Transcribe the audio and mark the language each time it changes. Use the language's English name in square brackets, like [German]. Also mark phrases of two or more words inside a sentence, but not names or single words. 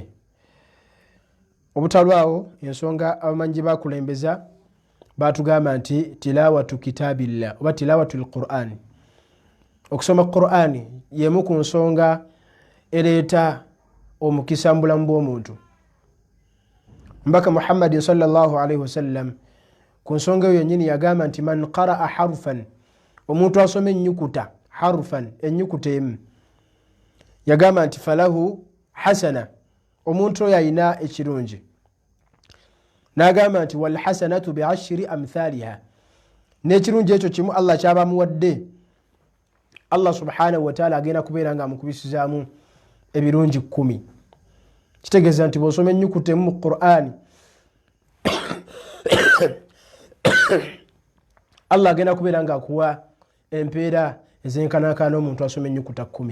[Ganda] Obutalwawo ensonga abamanyi bakulembeza batugamba nti [Arabic] تلاوة كتاب الله [Ganda] oba [Arabic] تلاوة القرآن. [Ganda] Okusoma Qur'ani yemu ku nsonga ereeta omukisa mu bulamu bw'omuntu. Mbaka Muhammadin [Arabic] صلى الله عليه وسلم [Ganda] ku nsonga eyo yennyini yagamba nti [Arabic] من قرأ حرفا, [Ganda] omuntu asoma ennyukuta harfan, ennyukuta emu, yagamba nti [Arabic] فله حسنة, [Ganda] omuntu oyo ayina ekirungi. N'agamba nti [Arabic] والحسنة بعشر أمثالها, [Ganda] n'ekirungi ekyo kimu Allah kyaba muwadde, [Arabic] الله سبحانه وتعالى [Ganda] agenda kubeera nga amukubisizaamu ebirungi 10. Kitegeeza nti bw'osoma ennyukuta emu mu Qur'ani Allah agenda kubeera nga akuwa empeera ezenkanankana omuntu asoma ennyukuta 10.